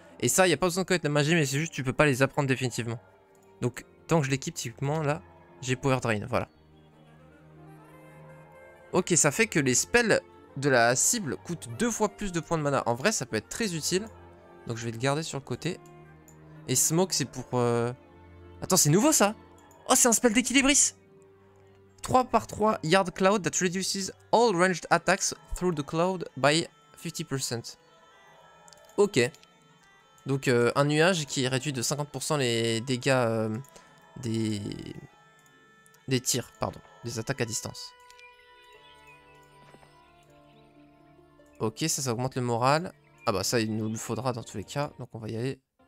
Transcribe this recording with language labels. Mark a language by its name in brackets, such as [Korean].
[French] Et ça, il n'y a pas besoin de connaître la magie, mais c'est juste tu peux pas les apprendre définitivement. Donc, tant que je l'équipe, typiquement, là, j'ai Power Drain, voilà. Ok, ça fait que les spells de la cible coûtent 2 fois plus de points de mana. En vrai, ça peut être très utile. Donc, je vais le garder sur le côté. Et Smoke, c'est pour... Attends, c'est nouveau, ça? Oh, c'est un spell d'équilibris! [English] 3 par 3 Yard Cloud that reduces all ranged attacks through the cloud by 50%. [French] Ok. Donc un nuage qui réduit de 50% les dégâts des... des tirs, pardon. Des attaques à distance. Ok, ça augmente le moral. Ah bah ça, il nous le faudra dans tous les cas. Donc on va y aller.